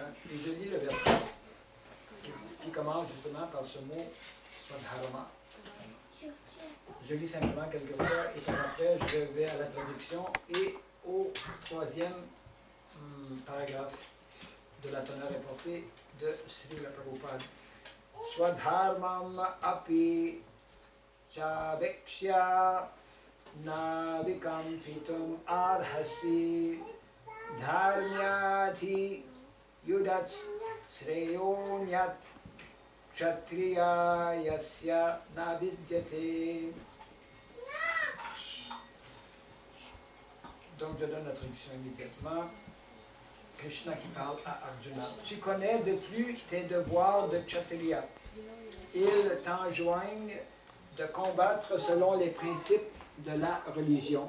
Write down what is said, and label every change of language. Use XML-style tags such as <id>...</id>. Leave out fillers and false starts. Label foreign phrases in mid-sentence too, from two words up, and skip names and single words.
<fr>Et je lis le verset qui commence justement par ce mot Swadharma. Je lis simplement quelques fois et puis après je vais à la traduction et au 3e paragraphe de la teneur reportée de Srila Prabhupada.</fr> <sa>Swadharmam api chavekshya navikampitum arhasi dharmyati yudats sreyonyat kshatriya yasya navidyate.</sa> <fr>Donc je donne la traduction immédiatement. Krishna qui parle à Arjuna. Tu connais de plus tes devoirs de kshatriya. Ils t'enjoignent de combattre selon les principes de la religion.</fr>